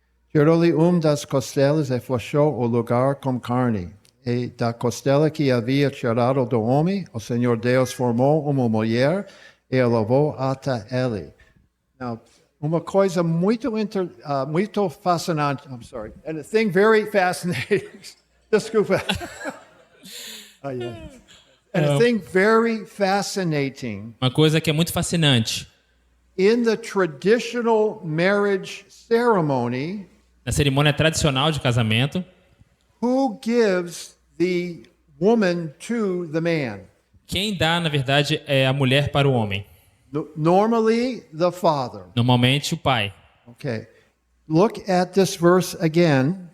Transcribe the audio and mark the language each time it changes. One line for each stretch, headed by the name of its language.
Portuguese: Tirou-lhe das costelas e fechou o lugar com carne. E da costela que havia tirado do homem, o Senhor Deus formou uma mulher e a levou até ele. Now, uma coisa muito fascinante.
English: I'm sorry. And a thing very fascinating. Desculpa. Yeah. And a thing very fascinating.
Portuguese: Uma coisa que é muito fascinante.
English: In the traditional marriage ceremony,
Portuguese: Na cerimônia tradicional de casamento,
English: who gives the woman to the man?
Portuguese: quem dá, na verdade, é a mulher para o homem.
English: Normally, the father.
Portuguese: Normalmente, o pai.
English: Okay. Look at this verse again.